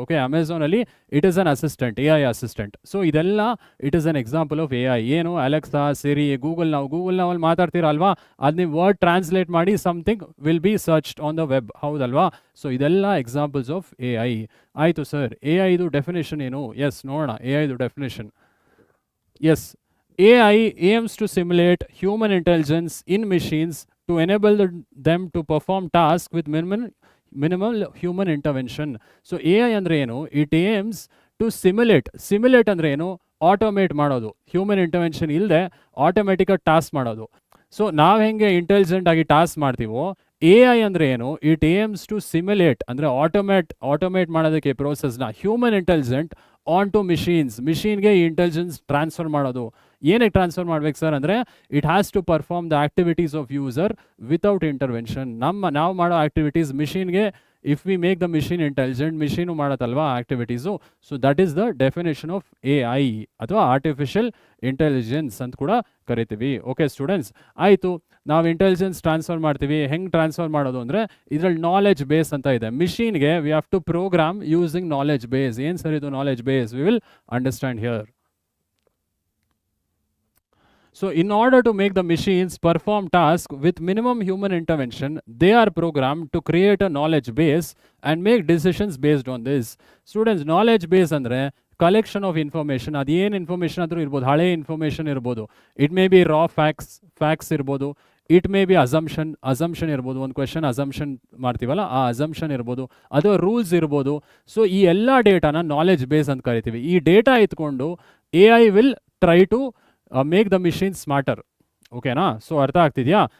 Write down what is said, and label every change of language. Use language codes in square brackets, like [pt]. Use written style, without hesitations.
[en] Okay, ಅಮೆಝಾನಲ್ಲಿ it is an assistant, AI assistant. So ಇದೆಲ್ಲ it is an example of AI. ಏನು? [kn] Alexa, ಸಿರಿ, Google ನಾವಲ್ಲಿ ಮಾತಾಡ್ತೀರಾ ಅಲ್ವಾ, ಅದು ನೀವು ವರ್ಡ್ ಟ್ರಾನ್ಸ್ಲೇಟ್ ಮಾಡಿ [en] something will be searched on the web, [kn] ಹೌದಲ್ವಾ? ಸೊ ಇದೆಲ್ಲ ಎಕ್ಸಾಂಪಲ್ಸ್ ಆಫ್ AI. ಆಯಿತು ಸರ್, AI ಇದು ಡೆಫಿನೇಷನ್ ಏನು? ಎಸ್, ನೋಡೋಣ AI ಇದು definition. [en] Yes, AI aims to simulate human intelligence in machines to enable them to perform tasks with minimal human intervention. So AI [kn] ಅಂದ್ರೆ ಏನು? [en] It aims to simulate [kn] ಅಂದ್ರೆ ಏನು? Automate ಮಾಡೋದು, human intervention ಇಲ್ಲದೆ ಆಟೋಮೆಟಿಕಾಗಿ task ಮಾಡೋದು. So ನಾವು ಹೆಂಗೆ intelligent ಆಗಿ ಟಾಸ್ಕ್ ಮಾಡ್ತೀವೋ, AI ಅಂದರೆ ಏನು? [en] it aims to simulate [kn] ಅಂದರೆ ಆಟೋಮೇಟ್ ಮಾಡೋದಕ್ಕೆ ಪ್ರೋಸೆಸ್ನ ಹ್ಯೂಮನ್ ಇಂಟೆಲಿಜೆಂಟ್ ಆನ್ ಟು ಮಿಷಿನ್ಗೆ ಈ ಇಂಟೆಲಿಜೆನ್ಸ್ ಟ್ರಾನ್ಸ್ಫರ್ ಮಾಡೋದು. ಏನಕ್ಕೆ ಟ್ರಾನ್ಸ್ಫರ್ ಮಾಡ್ಬೇಕು ಸರ್ ಅಂದರೆ, [en] It has to perform the activities of user without intervention. [kn] ನಾವು ಮಾಡೋ activities ಮಿಷಿನ್ಗೆ, [en] if we make the machine intelligent, [kn] machine ಮಾಡತ್ತಲ್ವಾ activities. [en] so that is the definition of AI [kn] ಅಥವಾ artificial intelligence ಅಂತ ಕೂಡ ಕರಿತೀವಿ. ಓಕೆ ಸ್ಟೂಡೆಂಟ್ಸ್, ಆಯಿತು, ನಾವು intelligence transfer ಮಾಡ್ತೀವಿ. ಹೆಂಗೆ ಟ್ರಾನ್ಸ್ಫರ್ ಮಾಡೋದು ಅಂದರೆ, ಇದರಲ್ಲಿ ನಾಲೆಜ್ ಬೇಸ್ ಅಂತ ಇದೆ. ಮಿಷಿನ್ಗೆ [en] We have to program using knowledge base. [kn] ಏನು ಸರ್ ಇದು knowledge base? [en] We will understand here. So in order to make the machines perform tasks with minimum human intervention, they are programmed to create a knowledge base and make decisions based on this. [kn] Students, knowledge base ಅಂದರೆ collection of information. ಅದೇನು information ಆದರೂ ಇರ್ಬೋದು, ಹಳೆ information ಇರ್ಬೋದು, it may be Ra facts ಇರ್ಬೋದು, it may be assumption ಇರ್ಬೋದು. ಒಂದು question assumption ಮಾಡ್ತೀವಲ್ಲ, ಆ ಅಸಂಪ್ಷನ್ ಇರ್ಬೋದು, ಅಥವಾ ರೂಲ್ಸ್ ಇರ್ಬೋದು. ಸೊ ಈ ಎಲ್ಲ ಡೇಟಾನ ನಾಲೆಜ್ ಬೇಸ್ ಅಂತ ಕರಿತೀವಿ. ಈ ಡೇಟಾ ಇಟ್ಕೊಂಡು AI [en] Will try to make the machine smarter. [kn] ಓಕೆನಾ? ಸೊ ಅರ್ಥ ಆಗ್ತಿದೆಯಾ?